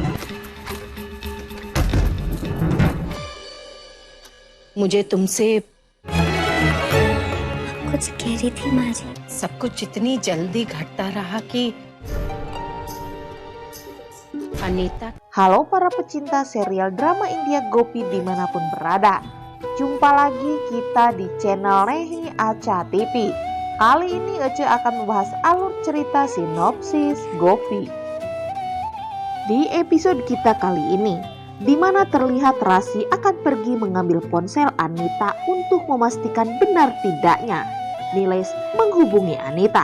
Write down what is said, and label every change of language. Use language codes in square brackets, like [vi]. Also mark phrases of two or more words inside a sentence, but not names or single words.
[hi] मुझे तुमसे कुछ कह रही थी माजिद। सब कुछ इतनी जल्दी घटता रहा कि अनीता। [id] Halo para pecinta serial drama India Gopi dimanapun berada. Jumpa lagi kita di channel Nehi Acha TV. Kali ini Ece akan membahas alur cerita sinopsis Gopi. Di episode kita kali ini, di mana terlihat Rasi akan pergi mengambil ponsel Anita untuk memastikan benar tidaknya Niles menghubungi Anita.